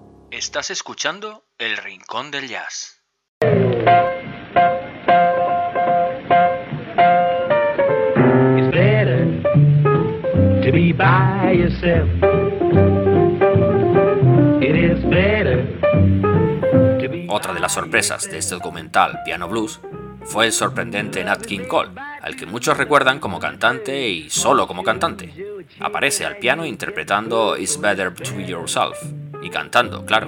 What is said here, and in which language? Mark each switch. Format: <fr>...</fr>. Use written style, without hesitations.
<es>Estás escuchando El Rincón del Jazz.</es> <en>It's better to be by yourself. It is better.</en> <es>Otra de las sorpresas de este documental Piano Blues fue el sorprendente Nat King Cole, al que muchos recuerdan como cantante y solo como cantante. Aparece al piano interpretando It's Better to Be Yourself y cantando, claro.</es>